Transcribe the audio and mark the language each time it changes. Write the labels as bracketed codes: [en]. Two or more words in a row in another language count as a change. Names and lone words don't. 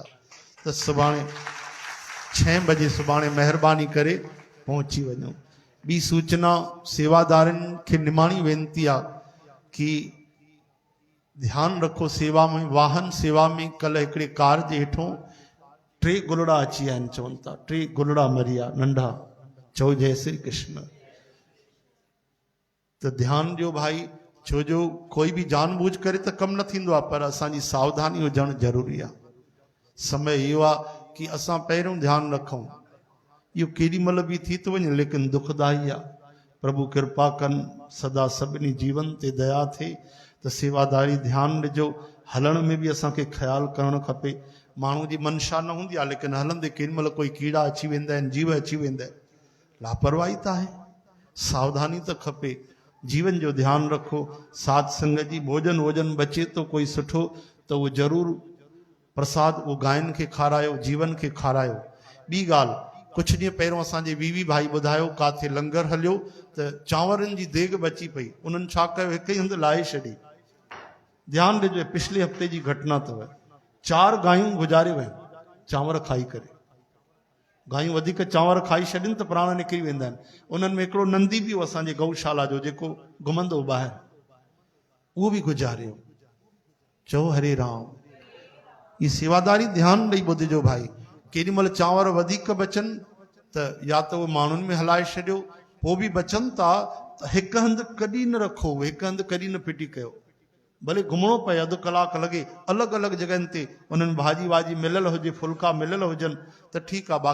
[sd] त सुभाणे 6 बजे सुभाणे महिरबानी करे पहुची वञो। ॿी सूचना सेवादारनि खे निमाणी वेनती आहे कि ध्यानु रखो सेवा में, वाहन सेवा में। कल्ह हिकिड़े कार जे हेठों 3 गुलड़ा अची विया आहिनि, चवनि था 3 गुलड़ा मरिया नंढा। चओ जय श्री कृष्ण। त ध्यानु ॾियो भाई, छो जो कोई बि जानबूझ करे त कमु न थींदो आहे, पर असांजी सावधानी हुजणु ज़रूरी आहे। समय इहो आहे कि असां पहिरियों ध्यानु रखूं। इहो केॾी महिल बि थी थो वञे, लेकिन दुखदाई आहे। प्रभु कृपा कनि, सदा सभिनी जीवन ते दया थिए। त सेवादारी ध्यानु ॾिजो, हलण में बि असांखे ख़्यालु करणु खपे। माण्हू जी मनशा न हूंदी आहे, लेकिन हलंदे केॾी महिल कोई कीड़ा अची वेंदा आहिनि, जीव अची वेंदा आहिनि। लापरवाही त आहे, सावधानी त खपे। जीवन जो ध्यानु रखो। साध संगत जी भोजन वोजन बचे तो कोई सुठो, त उहो ज़रूरु प्रसाद उहो गायनि खे खारायो, जीवन खे खारायो। ॿी ॻाल्हि, कुझु ॾींहं पहिरियों असांजे वीवी भाई ॿुधायो काथे लंगर हलियो त चांवरनि जी देग बची पई, उन्हनि छा कयो, हिकु ई हंधि लाहे छॾी। ध्यानु ॾिजो, पिछले हफ़्ते जी घटना अथव। 4 गायूं गुज़ारे वयूं चांवर खाई करे। गायूं वधीक चांवर खाई छॾनि त प्राण निकिरी वेंदा आहिनि। उन्हनि में हिकिड़ो नंदी बि हो असांजे गौशाला जो, जेको घुमंदो ॿाहिरि, उहो बि गुज़ारियो। चओ हरे राम। ये सेवादारी ध्यानु ॾेई ॿुधिजो भाई। केॾी महिल चांवर वधीक बचनि त या त उहो माण्हुनि में हलाए छॾियो, पोइ बि बचनि था त हिकु हंधि कॾहिं न रखो, हिकु हंधि कॾहिं न फिटी कयो। भले घुमणो पए, अधु कलाकु लॻे, अलॻि अलॻि जॻहियुनि ते उन्हनि भाॼी वाॼी मिलियल हुजे, फुल्का मिलियल हुजनि त ठीकु आहे।